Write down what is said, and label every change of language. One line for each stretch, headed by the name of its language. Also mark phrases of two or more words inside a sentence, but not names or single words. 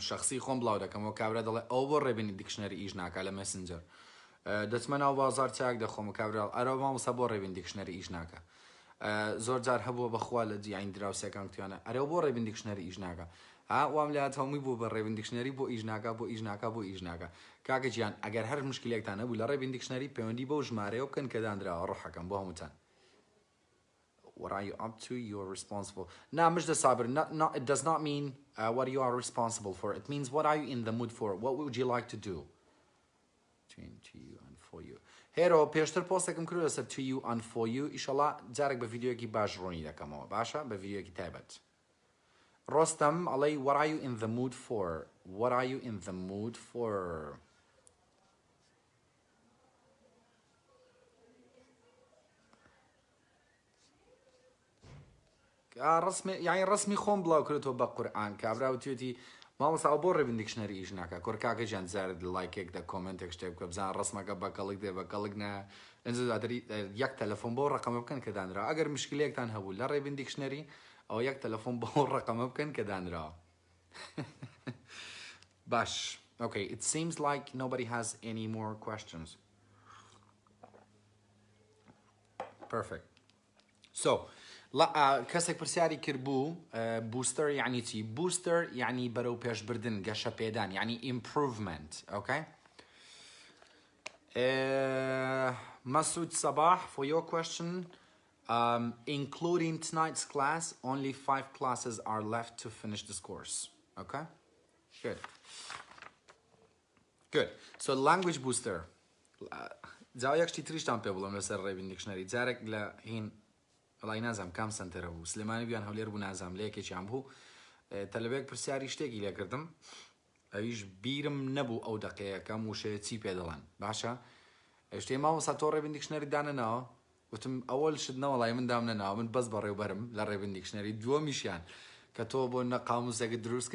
Central Kurdish: شخصی خۆم بڵاو دەکەمەوە کابرا دەڵێ ئەو بۆ ڕێبینی دیکشنەری ئیش ناکە لە مەسنجەر دەچمە ناو بازار چاک دەخۆم و کابراڵ ئەرە مامۆستا بۆ ڕێبین دیکشنەری ئیش ناکە زۆر جار هەبووە بەخوا لە جیانی دراوسەکان کتێبانە ئەرە بۆ ڕێبین دیکشنەری ئیش ناکە وام لات هەمووی بوو بە ڕێبین دیکشنەری بۆ ئیش ناکە بۆ ئیش ناکە بۆ ئیش ناکە کاکە گیان ئەگەر هەر مشکلێکتان هەبوو لە ڕێبین دیکشنەری پەیوەندی بەو ژمارەیە بکەن کە دانراوە ڕۆحەکەم بۆ هەمووتان
English: What are you up to? You're responsible. No, Mr. Sabir, it does not mean what you are responsible for. It means what are you in the mood for? What would you like to do? To you and for you. Hero,
Central Kurdish: پێشتر پۆستێکم کردو لەسەر
English: to you and for you.
Central Kurdish: ئیشەڵا جارێک بە ڤیدیۆیەکی باش ڕوونی دەکەمەوە باشە بە ڤیدیۆیەکی تایبەت. ڕۆستەم ئەڵێ
English: what are you in the mood for? What are you in the mood for?
Central Kurdish: یعنی ڕسمی خۆم بڵاو کردەوە بە قورئان کابرا وتوێتی مامۆستا بۆ ڕێبین دیکشنەری ئیش ناکە کۆر کاکە گیان زارت لایکێک دە کۆمنتێک شتێک بکە بزان ڕسمەکە بەکەڵک دێ بەکەڵک نە یەک تەلەفۆن بۆ ڕقەمە بکەن کە دانراوە ئەگەر مشکلەیەکتان هەبوو لە ڕێبین دیکشنەری ئەو یەک تەلەفۆن بۆ ڕقەمە بکەن کە دانراوە باش
English: Okay, it seems like nobody has any more questions. Perfect. So,
Central Kurdish: کەسێک پرسیاری کرد بوو بوستەر یعنی چی؟ بوستەر یعنی بەرەو پێشبردن گەشە پێدان یعنی
English: improvement. Okay? Masoud Sabah, for your question, including tonight's class, only 5 classes are left to finish this course. Okay? Good. Good. So language booster.
Central Kurdish: جاویەک شتی تریشتان پێ بڵم لەسەر ڕێبین دیکشنەری جارێک لە هین وڵای نازام کام سنتەرە بوو سلێمانی بیان هەولێر بوو نازام لە یەکێکیان بوو تەلەبێک پرسیاری شتێکی لێ کردم ئەویش بیرم نەبوو ئەو دەقەیەکەم وشەیە چی پێ دەڵێن باشە شتێ مامۆستا تۆ ڕێبین دیکشنەری دانەناوە وتم ئەوەل شت نەوەڵای من دام نەناوە من بەس بەڕێوبەرم لە ڕێبین دیکشنەری دووەمیشیان کە تۆ بۆ نە قاموسێکت دروست